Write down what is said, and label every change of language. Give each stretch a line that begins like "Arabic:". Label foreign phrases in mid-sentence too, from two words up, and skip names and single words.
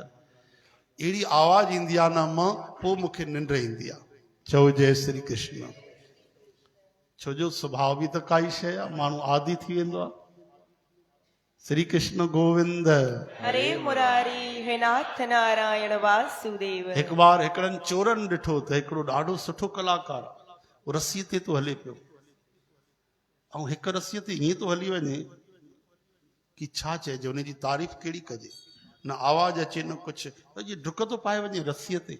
Sindhi: अहिड़ी आवाज़ ईंदी आहे न मां, पोइ मूंखे निंड ईंदी आहे। चओ जय श्री कृष्ण। छो जो स्वभाव बि त काई शइ आहे, माण्हू आदि थी वेंदो आहे। श्री कृष्ण गोविंद हरे मुरारी, हे नाथ नारायण वासुदेव। हिकु बार हिकिड़नि चोरनि ॾिठो त हिकिड़ो ॾाढो सुठो कलाकार उहो रसीअ ते थो हले पियो, ऐं हिकु रसीअ ते ईअं थो हली वञे कि छा चइजे, हुनजी तारीफ़ कहिड़ी कजे, न आवाज़ अचे न कुझु, त डुक थो पाए वञे रसीअ ते।